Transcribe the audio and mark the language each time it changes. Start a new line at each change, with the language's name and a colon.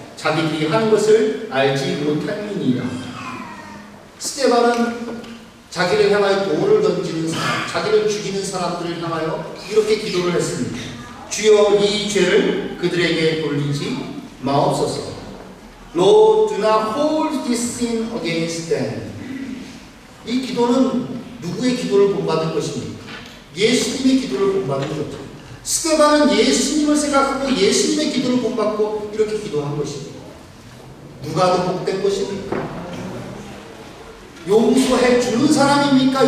Korean: 자기들이 하는 것을 알지 못함이니이다. 스데반은 자기를 향하여 돌을 던지는 사람, 자기를 죽이는 사람들을 향하여 이렇게 기도를 했습니다. 주여, 이 죄를 그들에게 돌리지 마옵소서.
English: Lord, do not hold this sin against them.
Korean: 이 기도는 누구의 기도를 본받은 것입니까? 예수님의 기도를 본받은 거죠. 스데반은 예수님을 생각하고 예수님의 기도를 본받고 이렇게 기도한 것입니다. 누가 더 복된 것입니까? 용서해 주는 사람입니까?